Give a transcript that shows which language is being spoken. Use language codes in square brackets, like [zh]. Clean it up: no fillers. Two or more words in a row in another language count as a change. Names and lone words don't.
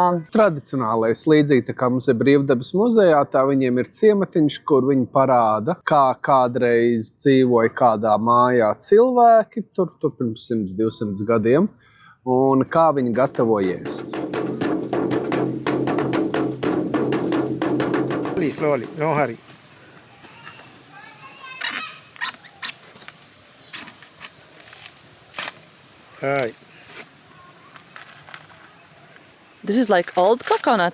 [lv] tradicionālais, līdzīgi tā kā mums ir Brīvdabas muzejā, tā viņiem ir ciematiņš, kur viņi parāda, kā kādreiz dzīvoja kādā mājā cilvēki, tur pirms 100-200 gadiem, un kā viņi gatavo ēst. [en] Slowly, no hurry. Right. This is like old coconut.